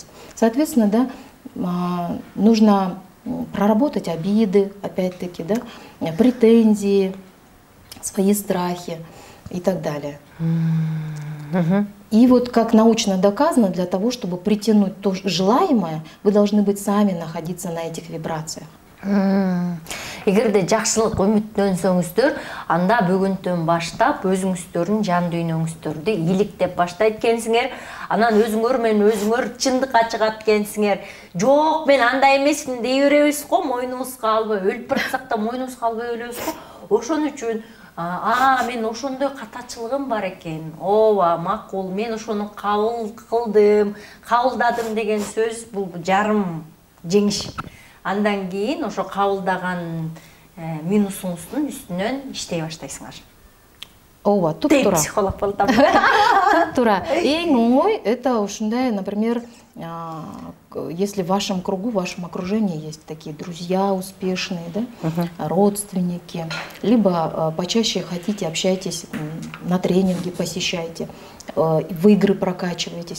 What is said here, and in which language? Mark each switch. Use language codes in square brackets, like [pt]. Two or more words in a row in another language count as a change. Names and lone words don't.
[ru] Соответственно, да, нужно проработать обиды, опять-таки, да, претензии, свои страхи и так далее. И вот как научно доказано, для того, чтобы притянуть то желаемое, вы должны быть сами находиться на этих вибрациях. [ky] Эгерде жакшылык үмүттөнсөңүздөр, анда бүгүнтөн баштап өзүңүздөрдүн жан дүйнөңүздөрдү иликтеп баштайт экенсиңер. Анан өзүңөр менен өзүңөр чындыкка чыгат экенсиңер. Жок, мен андай эмесмин дей беребиз го, мойнубузга албай, өлүп баратсак да мойнубузга албай өлөбүз го. Ошон үчүн мен ошондой катачылыгым бар экен. Ооба, макул, мен ошону кабыл кылдым, кабылдадым деген сөз бул жарым жеңиш. Андан кийин ошо кабылдаган минусуңуздун үстүнөн иштей баштайсыңар. Ооба, туптуура. Психолог болуп атам. Туптуура. Эң оңой [ru] это ушундай, например, если в вашем кругу, в вашем окружении есть такие друзья успешные, да, родственники, либо почаще хотите, общайтесь, на тренинги посещайте, в игры прокачиваетесь.